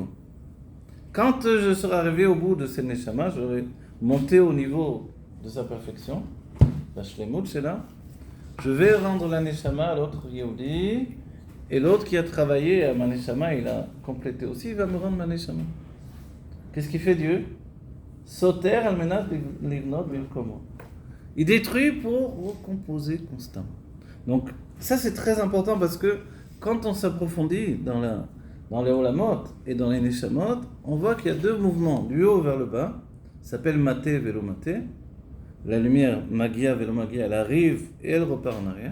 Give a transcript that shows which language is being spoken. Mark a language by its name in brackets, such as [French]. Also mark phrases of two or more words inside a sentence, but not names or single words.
[French] Quand je serai arrivé au bout de ce neshama, j'aurai monté au niveau de sa perfection, la shlemut, c'est là, je vais rendre la neshama à l'autre Yehudi, et l'autre qui a travaillé à ma neshama, il a complété aussi, il va me rendre ma neshama. Qu'est-ce qu'il fait Dieu? [Hebrew] סותר על מנת לבנות במקומו. [French] Il détruit pour recomposer constamment. Donc, ça c'est très important parce que quand on s'approfondit dans les Olamot et dans les Neshamot, on voit qu'il y a deux mouvements, du haut vers le bas, ça s'appelle [Aramaic] מטי ולא מטי. [French] La lumière, [Hebrew] מגיע ולא מגיע, [French] elle arrive et elle repart en arrière.